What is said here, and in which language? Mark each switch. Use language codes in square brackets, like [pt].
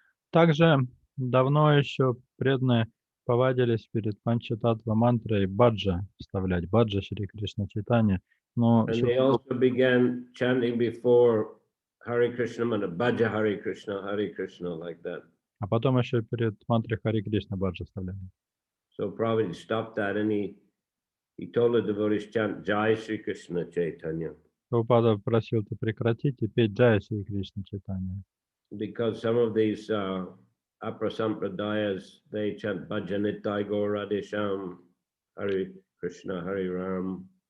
[ru] Также давно еще преданные повадились перед Панчататтва мантрой баджа вставлять, баджа Шри Кришна Чайтанья. Но [en] And they also began chanting before Hare Krishna mantra, Bhaja Hare Krishna, like that. [ru] А потом еще перед мантрой Хари Кришна баджа вставляли. [en] So Prabhupada stopped that, and he told the devotees chant Jai Sri Krishna Chaitanya. [ru] Прабхупада просил это прекратить и петь Джая Шри Кришна Чайтанья. [en] Because some of these Aprasampradayas, they chant Bhajanitai Gaur Radhe Shyam, Hare Krishna, Hare Ram.